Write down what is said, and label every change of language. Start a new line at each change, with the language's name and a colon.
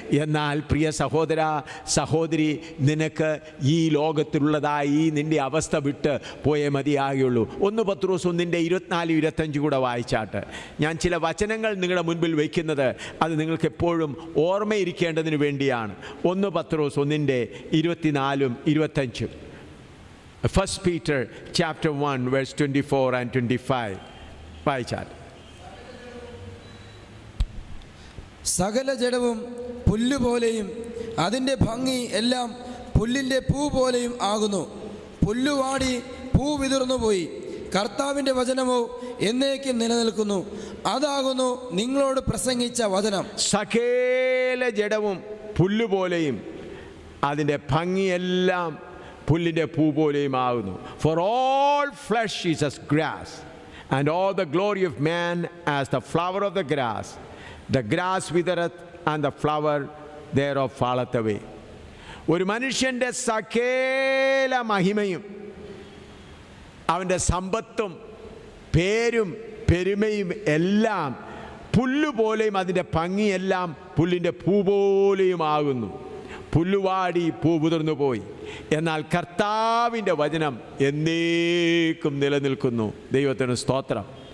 Malayalam: എന്നാൽ പ്രിയ സഹോദര സഹോദരി, നിനക്ക് ഈ ലോകത്തിലുള്ളതായി ഈ നിൻ്റെ അവസ്ഥ വിട്ട് പോയേ മതിയാകുള്ളൂ. 1 പത്രോസ് 1:24-25 കൂടെ വായിച്ചാട്ട്. ഞാൻ ചില വചനങ്ങൾ നിങ്ങളുടെ മുൻപിൽ വയ്ക്കുന്നത് അത് നിങ്ങൾക്ക് എപ്പോഴും ഓർമ്മയിരിക്കേണ്ടതിന് വേണ്ടിയാണ്. 1 പത്രോസ് 1:24-25.
English: 1 Peter chapter 1 verse 24 and 25
Malayalam: വായിച്ചാൽ. സകല ജഡവും പുല്ലുപോലെയും അതിൻ്റെ ഭംഗി എല്ലാം പുല്ലിൻ്റെ പൂ പോലെയും ആകുന്നു. പുല്ലുവാടി പൂ വിതിർന്നുപോയി, കർത്താവിൻ്റെ വചനമോ എന്നേക്കും നിലനിൽക്കുന്നു. അതാകുന്നു നിങ്ങളോട് പ്രസംഗിച്ച വചനം. സകല ജഡവും പുല്ലുപോലെയും അതിൻ്റെ ഭംഗിയെല്ലാം പുല്ലിൻ്റെ പൂ പോലെയും ആകുന്നു.
English: For all flesh is as grass, and all the glory of man as the flower of the grass. The grass withereth, and the flower thereof falleth away.
Malayalam: ഒരു മനുഷ്യൻ്റെ സകല മഹിമയും അവൻ്റെ സമ്പത്തും പേരും പെരുമയും എല്ലാം പുല്ലുപോലെയും അതിൻ്റെ ഭംഗിയെല്ലാം പുല്ലിൻ്റെ പൂ പോലെയുമാകുന്നു. പുല്ലുവാടി പൂ പുതിർന്നു പോയി, എന്നാൽ കർത്താവിൻ്റെ വചനം എന്നേക്കും നിലനിൽക്കുന്നു. ദൈവത്തിന് സ്തോത്രം.